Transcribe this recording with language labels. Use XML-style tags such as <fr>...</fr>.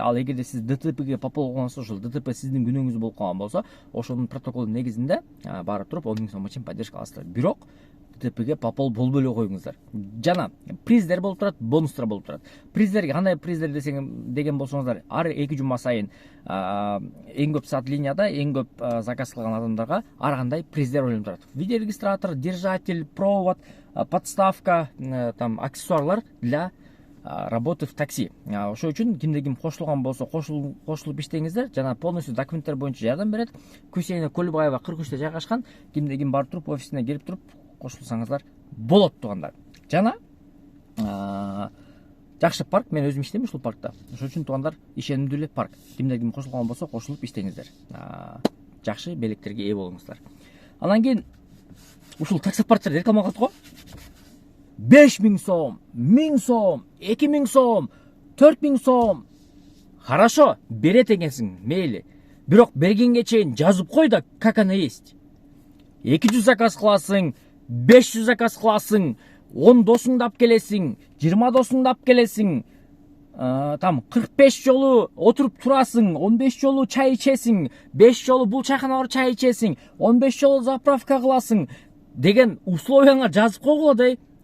<ky>Ал эгерде сиз ДТПге попол болгонсоз, ошол ДТП сиздин күнөөңүз болуп калган болсо, ошонун протоколунун негизинде барып туруп 10 000 сомго чейин поддержка аласыздар. Бирок ДТПге попол болбой эле коюңуздар. Жана приздер болуп турат, бонустар болуп турат. Приздерге кандай приздер деген болсоңуздар, ар 2 жума сайын эң көп саат линияда, эң көп заказ кылган адамдарга ар кандай приздер ойлонуп турат.</ky> <ru>Видеорегистратор, держатель, провод, подставка, там аксессуарлар для работы в такси.</ru> <ky>Ошол үчүн кимде ким кошулган болсо, кошулуп иштеңиздер. Жана полностью документтер боюнча жардам берет. Күйсейине Көлбаева 43-те жайгашкан. Кимде ким барып туруп офисине келип туруп кошулсаңыздар болот туугандар. Жана жакшы парк, мен өзүм иштейм ушул паркта. Ошол үчүн туугандар ишенимдүү эле парк. Кимде ким кошулган болсо кошулуп иштеңиздер. Жакшы белектерге ээ болуңуздар. Анан кийин ушул таксопарктар реклама кылат го. 5000 сом, 1000 сом, 2000 сом, 4000 сом.</ky> <ru>Хорошо,</ru> <ky>берет экенсиң, мейли. Бирок бергенге чейин жазып кой да,</ky> <ru>как оно есть.</ru> <ky>200 заказ кыласың, 500 заказ кыласың, 10 досуңду алып келесиң, 20 досуңду алып келесиң, там 45 жолу отуруп турасың, 15 жолу чай ичесиң, 5 жолу бул чайханага барып чай ичесиң, 15 жолу заправка кыласың деген условияңа жазып койгула да.</ky>